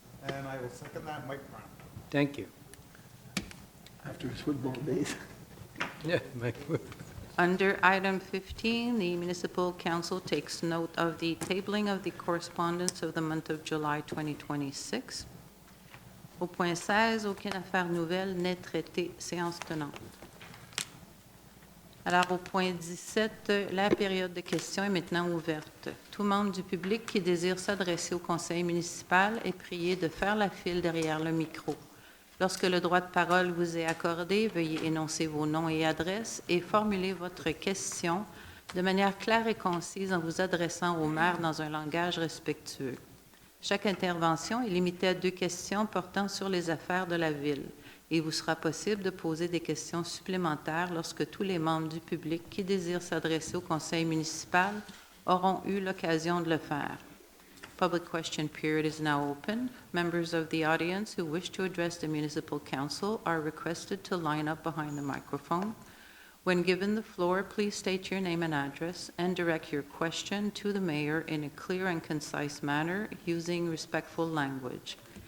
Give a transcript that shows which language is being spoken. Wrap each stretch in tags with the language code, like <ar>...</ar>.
<en>And I will second that, Mike Brown. Thank you. After his football days. Yeah, Mike. Under item 15, the Municipal Council takes note of the tabling of the correspondence of the month of July 2026.</en> <fr>Au point 16, aucune affaire nouvelle n'est traitée, séance tenante. Alors, au point 17, la période de questions est maintenant ouverte. Tout membre du public qui désire s'adresser au conseil municipal est prié de faire la file derrière le micro. Lorsque le droit de parole vous est accordé, veuillez énoncer vos noms et adresses et formuler votre question de manière claire et concise en vous adressant au maire dans un langage respectueux. Chaque intervention est limitée à 2 questions portant sur les affaires de la ville. Il vous sera possible de poser des questions supplémentaires lorsque tous les membres du public qui désirent s'adresser au conseil municipal auront eu l'occasion de le faire.</fr> <en>Public question period is now open. Members of the audience who wish to address the municipal council are requested to line up behind the microphone. When given the floor, please state your name and address and direct your question to the mayor in a clear and concise manner using respectful language.</en>